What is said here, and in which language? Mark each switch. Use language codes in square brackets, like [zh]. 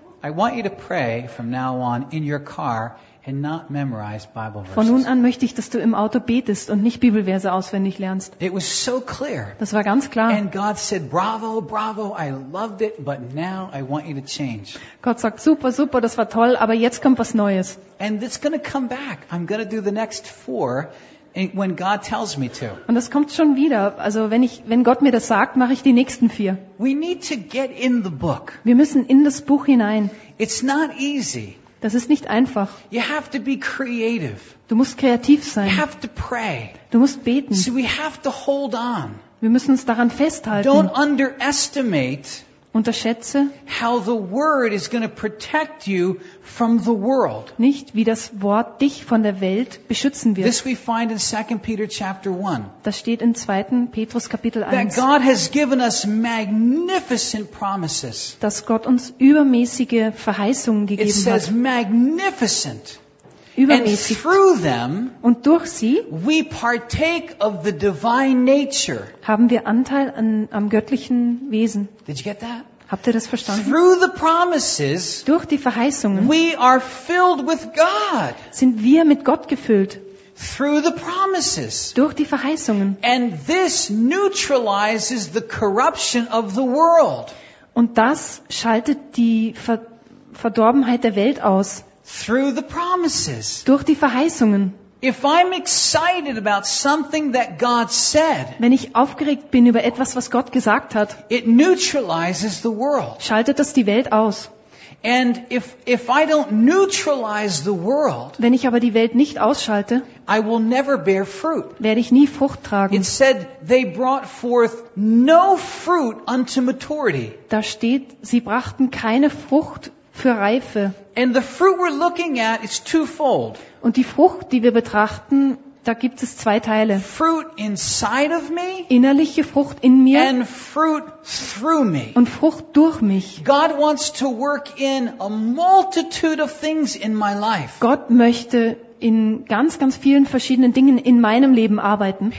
[en] I want you to pray from now on in your car and not memorize Bible verses. [de] Von nun an möchte ich, dass du im Auto betest und nicht Bibelverse auswendig lernst. [en] It was so clear. [de] Das war ganz klar. [en] And God said, "Bravo, bravo, I loved it, but now I want you to change." [de] Gott sagt, super, super, das war toll, aber jetzt kommt was Neues. [en] And it's going to come back. I'm going to do the next four. When God tells me to. [de] Und das kommt schon wieder. Also wenn Gott mir das sagt, mache ich die nächsten vier. [en] We need to get in the book. [de] Wir müssen in das Buch hinein. [en] It's not easy. [de] Das ist nicht einfach. [en] You have to be creative. [de] Du musst kreativ sein. [en] You have to pray. [de] Du musst beten. [en] So we have to hold on. [de] Wir müssen uns daran festhalten. [en] Don't underestimate. [de] Unterschätze [en] how the word is going to protect you from the world. [de] Nicht wie das Wort dich von der Welt beschützen wird. [en] This we find in 2 Peter chapter 1. [de] Das steht in 2. Petrus Kapitel 1. [en] That God has given us magnificent promises. [de] Dass Gott uns übermäßige Verheißungen gegeben hat. [en] It says magnificent. [de] Übermäßig. [en] And through them, [de] und durch sie, [en] we partake of the divine nature. [de] Haben wir Anteil am göttlichen Wesen. [en] Did you get that? [de] Habt ihr das verstanden? [en] Through the promises, [de] durch die Verheißungen, [en] we are filled with God. [de] Sind wir mit Gott gefüllt. [en] Through the promises, [de] durch die Verheißungen. [en] And this neutralizes the corruption of the world. [de] Und das schaltet die Verdorbenheit der Welt aus. [en] Through the promises. [de] Durch die Verheißungen. [en] If I'm excited about something that God said. [de] Wenn ich aufgeregt bin über etwas, was Gott gesagt hat. [en] It neutralizes the world. [de] Schaltet das die Welt aus. [en] And if I don't neutralize the world. [de] Wenn ich aber die Welt nicht ausschalte. [en] I will never bear fruit. [de] Werde ich nie Frucht tragen. [en] It said they brought forth no fruit unto maturity. [de] Da steht, sie brachten keine Frucht für Reife. [en] And the fruit we're looking at is twofold. [de] Und die Frucht, die wir betrachten, da gibt es zwei Teile. [en] Fruit inside of me. [de] Innerliche Frucht in mir. [en] And fruit through me. [de] Und Frucht durch mich. [en] God wants to work in a multitude of things in my life. [de] Gott möchte in ganz, ganz vielen verschiedenen Dingen in meinem Leben arbeiten.